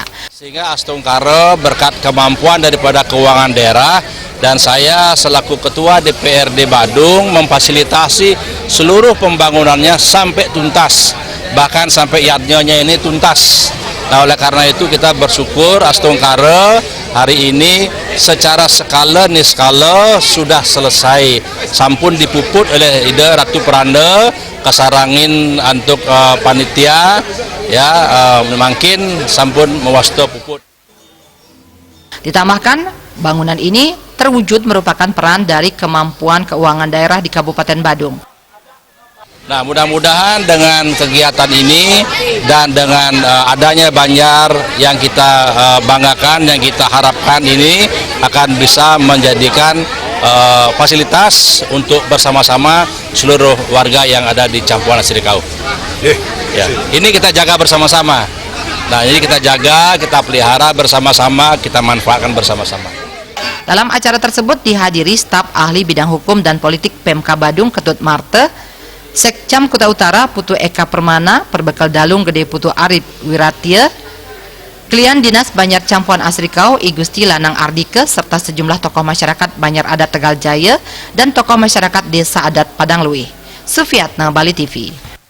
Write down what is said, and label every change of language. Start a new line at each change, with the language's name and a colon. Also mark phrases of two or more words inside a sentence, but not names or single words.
Indonesian: Sehingga Astungkara berkat kemampuan daripada keuangan daerah dan saya selaku Ketua DPRD Badung memfasilitasi seluruh pembangunannya sampai tuntas, bahkan sampai yadnya ini tuntas. Nah, oleh karena itu kita bersyukur Astungkara hari ini secara skala niskala sudah selesai,
Balinese: sampun dipuput oleh Ida Ratu Peranda, kesarangin
Indonesian: untuk panitia ya, mungkin
Balinese: sampun mewasta puput.
Indonesian: Ditambahkan bangunan ini terwujud merupakan peran dari kemampuan keuangan daerah di Kabupaten Badung. Nah, mudah-mudahan dengan kegiatan ini dan dengan adanya banjar yang kita banggakan, yang kita harapkan ini akan bisa menjadikan fasilitas untuk bersama-sama seluruh warga yang ada di Campuan Asri Kau. Ya, ini kita jaga bersama-sama. Nah, ini kita jaga, kita pelihara bersama-sama, kita manfaatkan bersama-sama. Dalam acara tersebut dihadiri staf ahli bidang hukum dan politik PMK Badung Ketut Marte, Sekcam Kuta Utara Putu Eka Permana, Perbekal Dalung Gede Putu Arif Wiratia, Klien Dinas Banjar Campuan Asri Kau I Gusti Lanang Ardike, serta sejumlah tokoh masyarakat Banjar Adat Tegal Jaya dan tokoh masyarakat Desa Adat Padang Luih. Sufiatna, Bali TV.